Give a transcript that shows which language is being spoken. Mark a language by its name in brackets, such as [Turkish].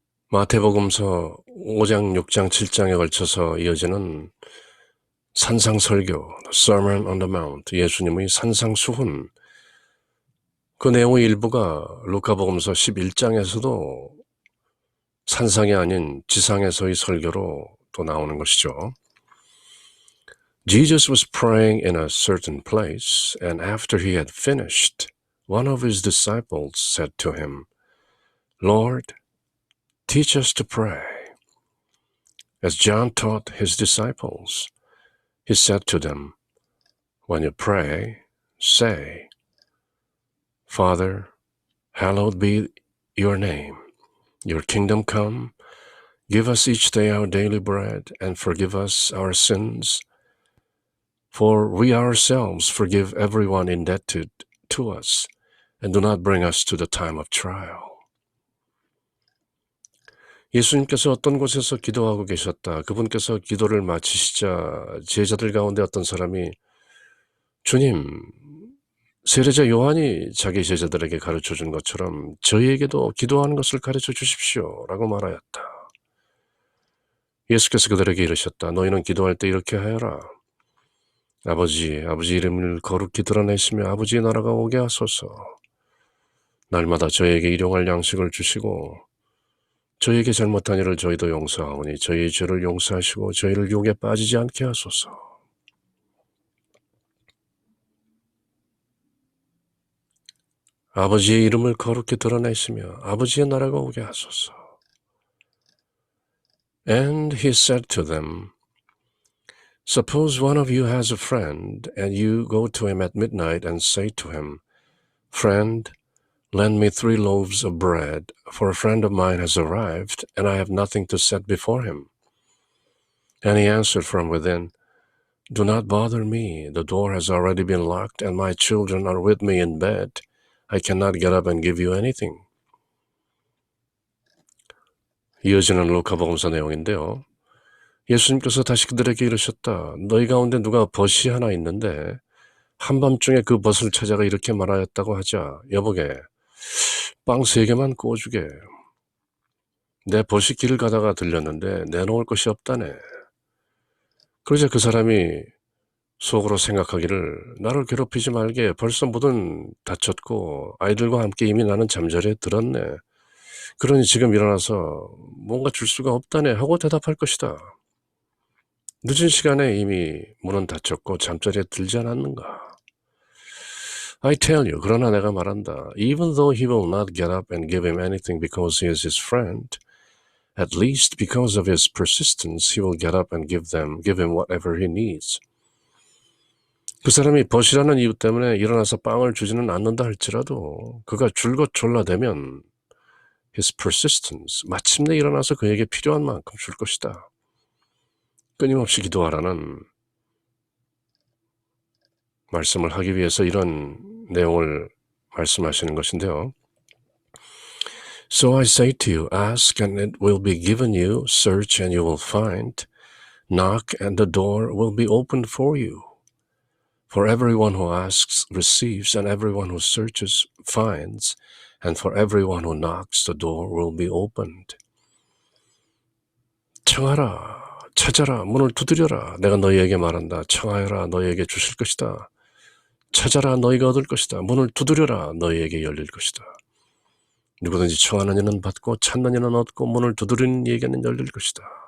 [Korean] 마태복음서 5장, 6장, 7장에 걸쳐서 이어지는 산상설교, Sermon on the Mount, 예수님의 산상수훈, 그 내용의 일부가 루카복음서 11장에서도 산상이 아닌 지상에서의 설교로 또 나오는 것이죠. [English] Jesus was praying in a certain place, and after he had finished, one of his disciples said to him, Lord, teach us to pray. As John taught his disciples, he said to them, When you pray, say, Father, hallowed be your name. Your kingdom come. Give us each day our daily bread, and forgive us our sins, for we ourselves forgive everyone indebted to us, and do not bring us to the time of trial. [Korean] 예수님께서 어떤 곳에서 기도하고 계셨다. 그분께서 기도를 마치시자 제자들 가운데 어떤 사람이 주님, 세례자 요한이 자기 제자들에게 가르쳐준 것처럼 저희에게도 기도하는 것을 가르쳐 주십시오 라고 말하였다. 예수께서 그들에게 이르셨다. 너희는 기도할 때 이렇게 하여라. 아버지 이름을 거룩히 드러내시며 아버지의 나라가 오게 하소서. 날마다 저희에게 일용할 양식을 주시고 저희에게 잘못한 일을 저희도 용서하오니 저희의 죄를 용서하시고 저희를 유혹에 빠지지 않게 하소서. 아버지의 이름을 거룩히 드러내시며 아버지의 나라가 오게 하소서. [English] And he said to them, Suppose one of you has a friend, and you go to him at midnight and say to him, Friend, lend me 3 loaves of bread, for a friend of mine has arrived, and I have nothing to set before him. And he answered from within, Do not bother me. The door has already been locked, and my children are with me in bed. I cannot get up and give you anything. [Korean] 이어지는 루카복음서 내용인데요. 예수님께서 다시 그들에게 이르셨다. 너희 가운데 누가 벗이 하나 있는데 한밤중에 그 벗을 찾아가 이렇게 말하였다고 하자. 여보게, 빵 3개만 구워주게. 내 벗이 길을 가다가 들렸는데 내놓을 것이 없다네. 그러자 그 사람이 속으로 생각하기를 나를 괴롭히지 말게. 벌써 문은 닫혔고 아이들과 함께 이미 나는 잠자리에 들었네. 그러니 지금 일어나서 뭔가 줄 수가 없다네 하고 대답할 것이다. 늦은 시간에 이미 문은 닫혔고 잠자리에 들지 않았는가? [English] I tell you, [Korean] 그러나 내가 말한다. [English] Even though he will not get up and give him anything because he is his friend, at least because of his persistence, he will get up and give him whatever he needs. [Korean] 그 사람이 벗이라는 이유 때문에 일어나서 빵을 주지는 않는다 할지라도 그가 줄곧 졸라대면 [English] his persistence, [Korean] 마침내 일어나서 그에게 필요한 만큼 줄 것이다. 끊임없이 기도하라는 말씀을 하기 위해서 이런 내용을 말씀하시는 것인데요. [English] So I say to you, ask and it will be given you, search and you will find, knock and the door will be opened for you. For everyone who asks receives, and everyone who searches finds, and for everyone who knocks the door will be opened. [Korean] 청하라, 찾아라, 문을 두드려라. 내가 너희에게 말한다. 청하여라, 너희에게 주실 것이다. 찾아라, 너희가 얻을 것이다. 문을 두드려라, 너희에게 열릴 것이다. 누구든지 청하는 이는 받고 찾는 이는 얻고 문을 두드리는 이에게는 열릴 것이다.